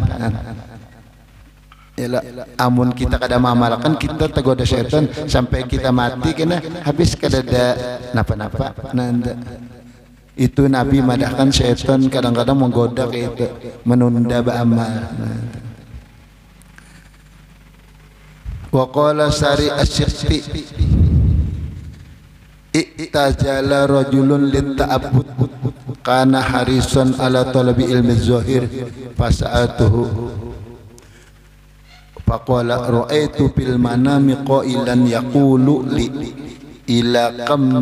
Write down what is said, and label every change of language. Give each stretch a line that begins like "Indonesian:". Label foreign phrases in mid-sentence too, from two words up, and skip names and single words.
Banjar: Yalah, amun kita kada mengamalkan kita tergoda syaitan sampai kita mati kena habis kadada napa-napa. Nanda itu Nabi madahkan syaitan kadang-kadang menggoda kayak itu menunda beramal.
Arabic: وقال سري السقطي اعتجل رجل للتعبد كان حريصا على طلب العلم الظاهر فسألته فقال رأيت في المنام قائلا يقول لي إلى كم